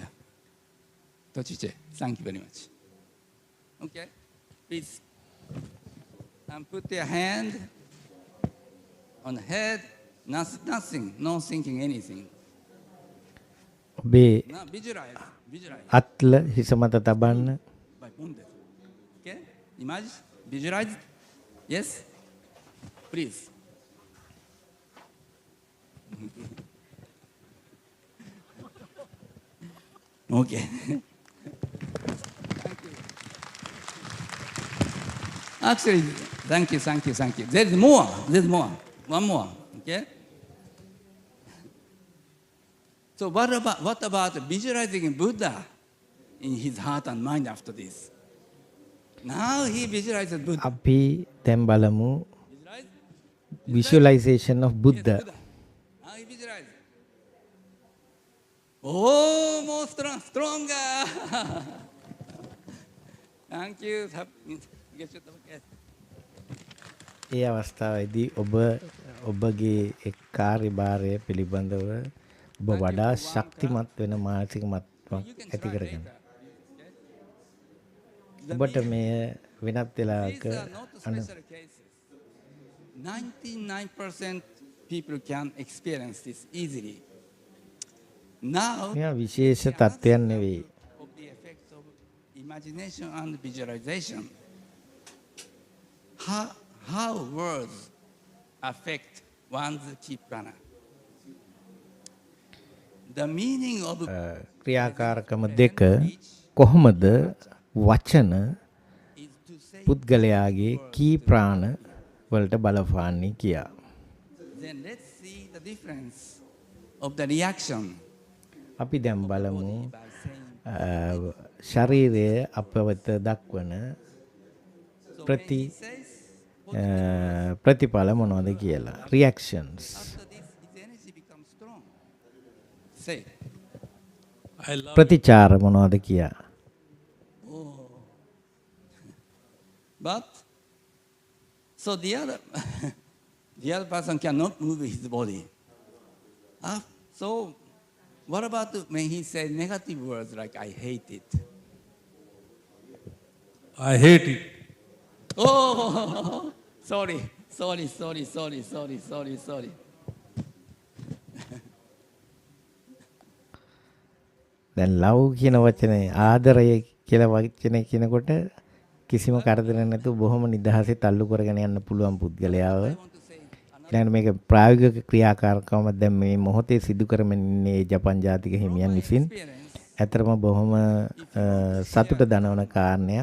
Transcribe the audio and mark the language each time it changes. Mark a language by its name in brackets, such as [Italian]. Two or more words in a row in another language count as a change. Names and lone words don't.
[English] Tochiche, thank you very much. Okay, please. And put your hand on the head, nothing, no thinking anything. [Sinhala] ඔබේ [English] Now visualize. [Sinhala] අත්ල හිස මත තබන්න. [English] By bonded. Okay, imagine, visualize. Yes, please. Okay. Actually, thank you, thank you, thank you. There's more, one more, okay? So what about visualizing Buddha in his heart and mind after this? Now he visualizes Buddha. [Sinhala] අපි දැන් බලමු [English] visualization of Buddha. Now he visualizes. Oh, more stronger. Thank you. [Sinhala] ඒ අවස්ථාවේදී ඔබගේ එක් කාර්යභාරය පිළිබඳව ඔබ වඩා ශක්තිමත් වෙන මානසික මට්ටමක් ඇති කරගන්න. ඔබට මෙය වෙනත් වෙලාවක [English] 99% people can experience this easily. Now, [Sinhala] මෙයා විශේෂ තත්ත්වයක් නෙවෙයි. [English] of the effects of imagination and visualization, how words affect one's ki prana. The meaning of [Sinhala] ක්‍රියාකාරකම දෙක කොහොමද වචන පුද්ගලයාගේ කී ප්‍රාණ වලට බලපාන්නේ කියා. [English] Then let's see the difference of the reaction. [Sinhala] අපි දැන් බලමු ශරීරය අපවත දක්වන ප්‍රතිඵල මොනවද කියලා. [English] Reactions. Say. [Sinhala] ප්‍රතිචාර මොනවද කියා. [English] But so the other person cannot move his body. So what about when he says negative words like I hate it? I hate it. Oh, sorry. [Sinhala] දැන් love කියන වචනේ ආදරය කියලා වචනේ කියනකොට කිසිම කරදරයක් නැතුව බොහොම නිදහසේ තල්ලු කරගෙන යන්න පුළුවන් පුද්ගලයාව. ඊළඟට මේක ප්‍රායෝගික ක්‍රියාකාරකම දැන් මේ මොහොතේ සිදු කරමින් ඉන්නේ ජපන් ජාතික හිමියන් විසින්. ඇතරම බොහොම සතුට දනවන කාරණයක්.